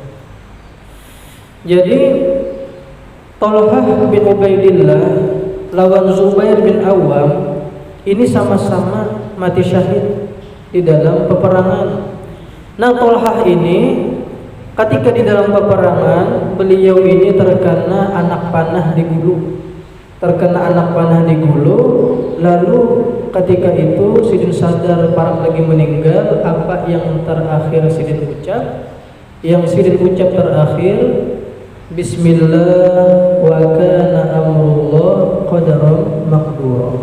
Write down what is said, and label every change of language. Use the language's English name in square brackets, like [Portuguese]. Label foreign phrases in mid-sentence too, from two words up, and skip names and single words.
[Indonesian] Jadi Tolhah bin Ubaidillah lawan Zubair bin Awam ini sama-sama mati syahid di dalam peperangan. Nah, Tolhah ini ketika di dalam peperangan beliau ini terkena anak panah di gulu. Lalu ketika itu Sidin sadar Parak lagi meninggal. Apa yang terakhir Sidin ucap? Yang Sidin ucap terakhir, [Arabic] بسم الله وكان أمر الله قدرا مقدورا.